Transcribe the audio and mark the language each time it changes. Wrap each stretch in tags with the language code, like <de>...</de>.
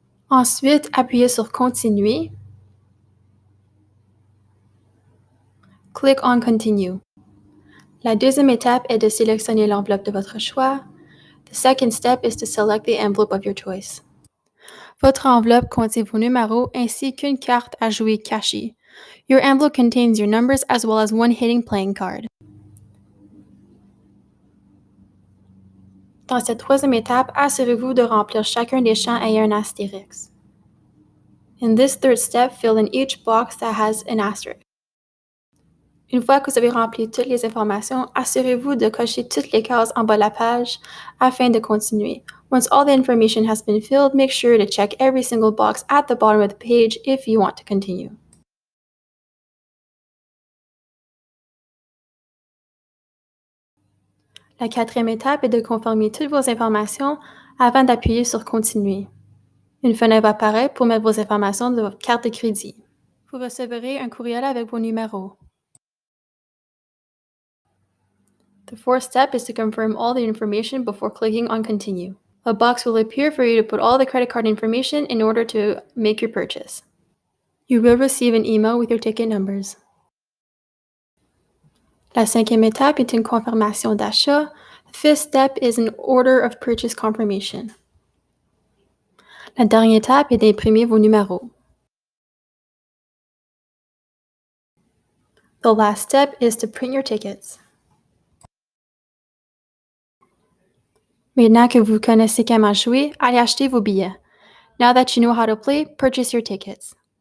<fr>Ensuite, appuyez sur Continuer.</fr> <en>Click on Continue.</en> <fr>La deuxième étape est de sélectionner l'enveloppe de votre choix.</fr> <en>The second step is to select the envelope of your choice.</en> <fr>Votre enveloppe contient vos numéros ainsi qu'une carte à jouer cachée.</fr> <en>Your envelope contains your numbers as well as one hidden playing card.</en> <fr>Dans cette troisième étape, assurez-vous de remplir chacun des champs ayant un astérix.</fr> <en>In this third step, fill in each box that has an asterisk.</en> <fr>Une fois que vous avez rempli toutes les informations, assurez-vous de cocher toutes les cases en bas de la page afin de continuer.</fr> <en>Once all the information has been filled, make sure to check every single box at the bottom of the page if you want to continue.</en> <fr>La quatrième étape est de confirmer toutes vos informations avant d'appuyer sur Continuer. Une fenêtre va apparaître pour mettre vos informations de votre carte de crédit. Vous recevrez un courriel avec vos numéros.</fr> <en>The fourth step is to confirm all the information before clicking on Continue. A box will appear for you to put all the credit card information in order to make your purchase. You will receive an email with your ticket numbers.</en> <fr>La cinquième étape est une confirmation d'achat.</fr> <en>The fifth step is an order of purchase confirmation.</en> <fr>La dernière étape est d'imprimer vos numéros.</fr> <en>The last step is to print your tickets.</en> <fr>Maintenant que vous connaissez comment jouer, allez acheter vos billets.</fr> <en>Now that you know how to play, purchase your tickets.</en>